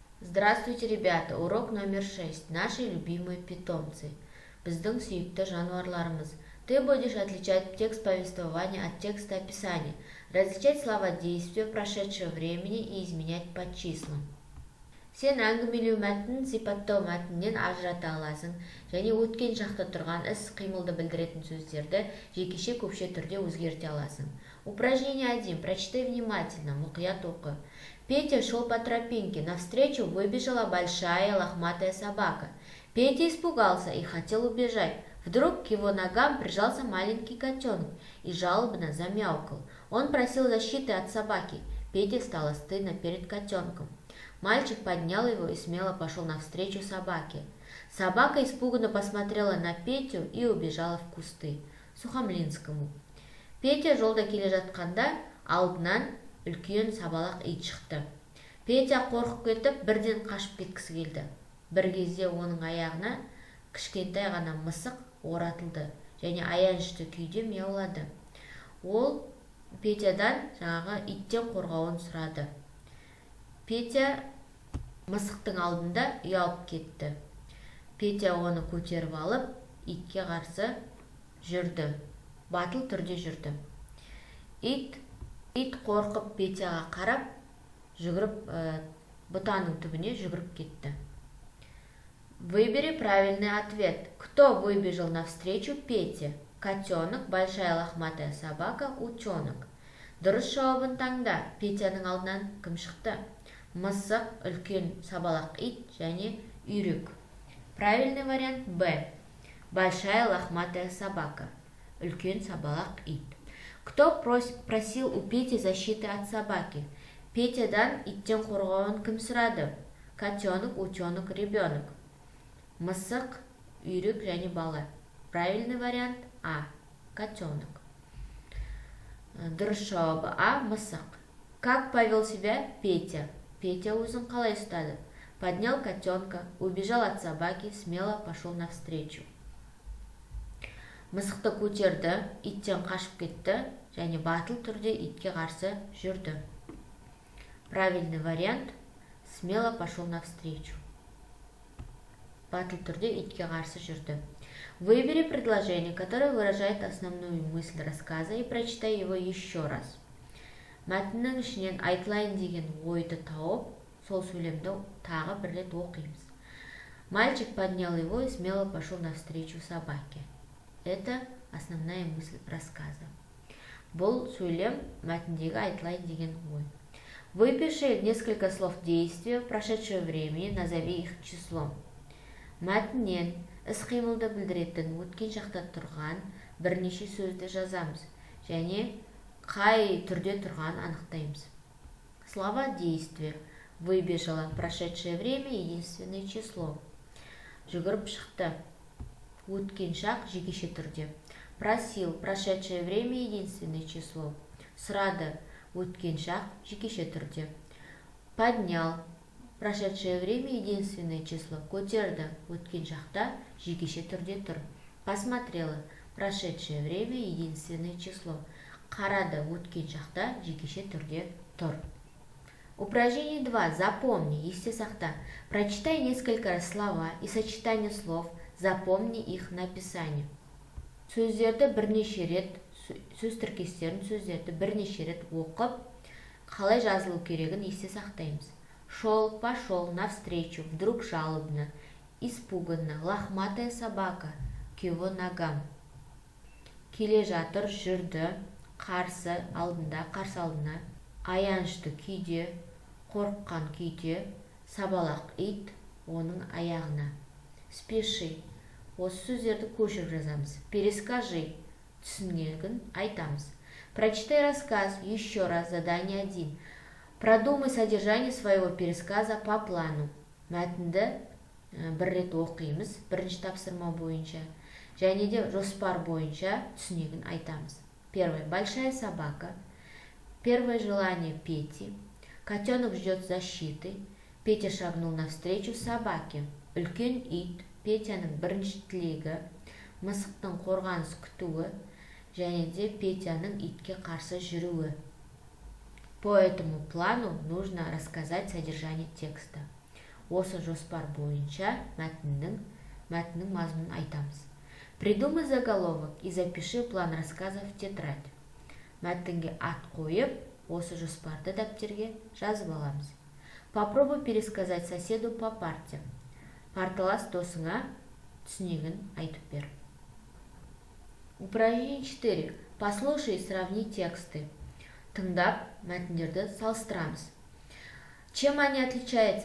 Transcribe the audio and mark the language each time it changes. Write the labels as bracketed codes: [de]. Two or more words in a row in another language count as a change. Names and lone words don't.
[ru] Здравствуйте, ребята! Урок номер 6. Наши любимые питомцы. [kk] Біздің сүйікті жануарларымыз. [ru] Ты будешь отличать текст повествования от текста описания, различать слова действия прошедшего времени и изменять по числам. [kk] Сен әңгімелеу мәтінін сипаттау мәтіннен ажырата аласың, және өткен шақта тұрған іс-қимылды білдіретін сөздерді жекеше көпше түрде өзгерте аласың. [ru] Упражнение 1. Прочитай внимательно, [kk] мұқият оқы. [ru] Петя шел по тропинке, навстречу выбежала большая лохматая собака. Петя испугался и хотел убежать. Вдруг к его ногам прижался маленький котенок и жалобно замяукал. Он просил защиты от собаки. Пете стало стыдно перед котенком. Мальчик поднял его и смело пошел навстречу собаке. Собака испуганно посмотрела на Петю и убежала в кусты. Сухомлинскому. [kk] Петя жолда келе жатқанда алдынан үлкен сабалақ ит шықты. Петя қорқып кетіп, бірден қашып кеткісі келді. Бір кезде оның аяғына кішкентай ғана мысық оратылды және аянышты күйде мияулады. Ол Петядан жаңағы иттен қорғауын сұрады. Петя мысықтың алдында ұялып кетті. Петя оны көтеріп алып, итке қарсы жүрді. Батыл түрде жүрді. Ит қорқып Петяға қарап, бұтаның түбіне жүгіріп кетті. [ru] Выбери правильный ответ. Кто выбежал навстречу Пете? Котенок, большая лохматая собака, утенок. [kk] Дұрыс жауабын таңда. Петяның алдынан кім шықты? Мысық, үлкен сабалақ ит және үйрек. [ru] Правильный вариант Б. Большая лохматая собака. [kk] Үлкен сабалақ ит. [ru] Кто просил у Пети защиты от собаки? [kk] Петядан иттен қорғауын кім сұрады? [ru] Котенок, утенок, ребенок. [kk] Мысық, үйрек және бала. [ru] Правильный вариант А. Котенок. [kk] Дұрыс жауабы А. Мысық. [ru] Как повел себя Петя? [kk] Петя өзін қалай ұстады? [ru] Поднял котенка, убежал от собаки, смело пошел навстречу. [kk] Мысықты көтерді, иттен қашып кетті және батыл түрде итке қарсы жүрді. [ru] Правильный вариант смело пошел навстречу. [kk] Батыл түрде итке қарсы жүрді. [ru] Выбери предложение, которое выражает основную мысль рассказа, и прочитай его еще раз. [kk] Мәтіннің ішінен айтылайын деген ойды тауып, сол сөйлемді тағы бір рет оқимыз. [ru] Мальчик поднял его и смело пошел навстречу собаке. Это основная мысль рассказа. [kk] Бұл сөйлем мәтіндегі айтылайын деген ой. [ru] Выпиши несколько слов действия прошедшего времени, назови их числом. [kk] Мәтіннен іс-қимылды білдіретін өткен шақта тұрған бірнеше сөзді жазамыз және қай түрде тұрғанын анықтаймыз. [ru] Слова действия. Выбежала прошедшее время единственное число. [kk] Жүгіріп шықты. Өткен шақ жекеше түрде. [ru] Просил прошедшее время единственное число. [kk] Сұрады өткен шақ жекеше түрде. [ru] Поднял прошедшее время единственное число. [kk] Көтерді өткен шақта жекеше түрде тұр. [ru] Посмотрела прошедшее время единственное число. [kk] Қарады өткен шақта жекеше түрде тұр. [ru] Упражнение 2. Запомни, [kk] есте сақта. [ru] Прочитай несколько слова и сочетание слов. Запомни их написание. [kk] Сөздерді бірнеше рет, сөз тіркестерін сөздерді бірнеше рет оқып, қалай жазылу керегін есте сақтаймыз. [ru] Шел, пошел, навстречу, вдруг жалобно, испуганно, лохматая собака, к его ногам. [kk] Келе жатыр, жүрді, қарсы алдында, аянышты күйде, қорыққан күйде, сабалақ ит, оның аяғына. [ru] Спеши. [kk] Осы сөздерді көшіріп жазамыз. Перескажи. Түсінгенін айтамыз. [ru] Прочитай рассказ еще раз. Задание 1. Продумай содержание своего пересказа по плану. [kk] Мәтінді бір рет оқимыз, бірінші тапсырма бойынша. Және де жоспар бойынша түсінігін айтамыз. [ru] Первое. Большая собака. Первое желание Пети. Котенок ждет защиты. Петя шагнул навстречу собаке. [kk] Үлкен ит. Петяның бірінші тілегі. Мысықтың қорғаныс күтуі. Және де Петяның итке қарсы жүруі. [ru] По этому плану нужно рассказать содержание текста. [kk] осы жоспар бойынша мәтіннің мазмұнын айтамыз. [ru] Придумай заголовок и запиши план рассказа в тетрадь. [kk] Мәтінге ат қойып, осы жоспарды дәптерге жазып аламыз. [ru] Попробуй пересказать соседу по парте. [kk] Парталас досыңа түсінігін айтып бер. [ru] Упражнение 4. Послушай и сравни тексты. [kk] Тыңдап, мәтіндерді салыстырамыз. [ru] Чем они отличаются?